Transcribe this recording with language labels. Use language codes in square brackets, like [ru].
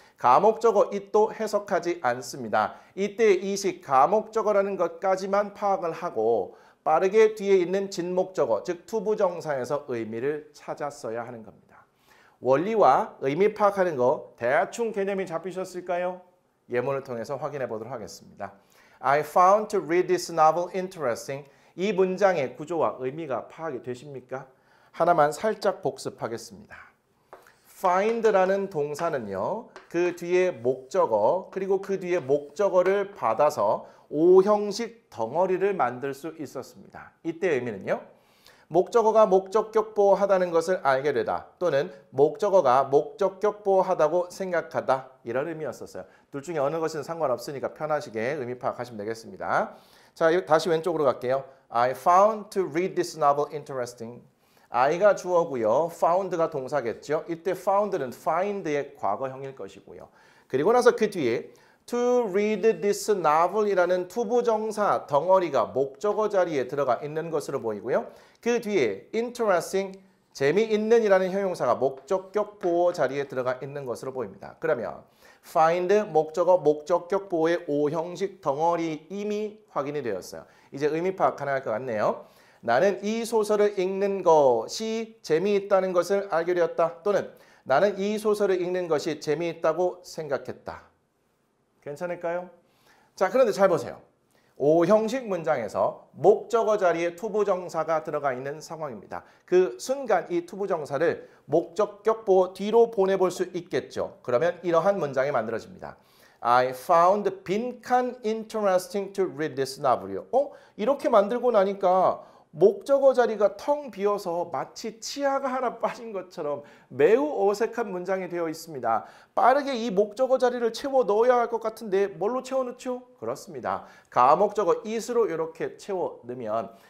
[ko] 가목적어 it도 해석하지 않습니다. 이때 it이 가목적어라는 것까지만 파악을 하고 빠르게 뒤에 있는 진목적어 즉 투부정사에서 의미를 찾았어야 하는 겁니다. 원리와 의미 파악하는 거 대충 개념이 잡히셨을까요? 예문을 통해서 확인해 보도록 하겠습니다. [en] I found to read this novel interesting. [ko] 이 문장의 구조와 의미가 파악이 되십니까? 하나만 살짝 복습하겠습니다. find라는 동사는요. 그 뒤에 목적어 그리고 그 뒤에 목적어를 받아서 5형식 덩어리를 만들 수 있었습니다. 이때 의미는요. 목적어가 목적격 보호하다는 것을 알게 되다 또는 목적어가 목적격 보호하다고 생각하다 이런 의미였었어요. 둘 중에 어느 것은 상관없으니까 편하시게 의미 파악하시면 되겠습니다. 자, 다시 왼쪽으로 갈게요. [en] I found to read this novel interesting. [ko] I가 주어고요. found가 동사겠죠. 이때 found는 find의 과거형일 것이고요. 그리고 나서 그 뒤에 [en] to read this novel [ko] 이라는 투부정사 덩어리가 목적어 자리에 들어가 있는 것으로 보이고요. 그 뒤에 interesting, 재미있는이라는 형용사가 목적격 보호 자리에 들어가 있는 것으로 보입니다. 그러면 find 목적어 목적격 보호의 5형식 덩어리 이미 확인이 되었어요. 이제 의미 파악 가능할 것 같네요. 나는 이 소설을 읽는 것이 재미있다는 것을 알게 되었다. 또는 나는 이 소설을 읽는 것이 재미있다고 생각했다. 괜찮을까요? 자, 그런데 잘 보세요. 5형식 문장에서 목적어 자리에 투부정사가 들어가 있는 상황입니다. 그 순간 이 투부정사를 목적격 보호 뒤로 보내볼 수 있겠죠. 그러면 이러한 문장이 만들어집니다. [en] I found 빈칸 interesting to read this novel이요. [ko] 이렇게 만들고 나니까 목적어 자리가 텅 비어서 마치 치아가 하나 빠진 것처럼 매우 어색한 문장이 되어 있습니다. 빠르게 이 목적어 자리를 채워 넣어야 할 것 같은데 뭘로 채워 넣죠? 그렇습니다. 가목적어 it으로 이렇게 채워 넣으면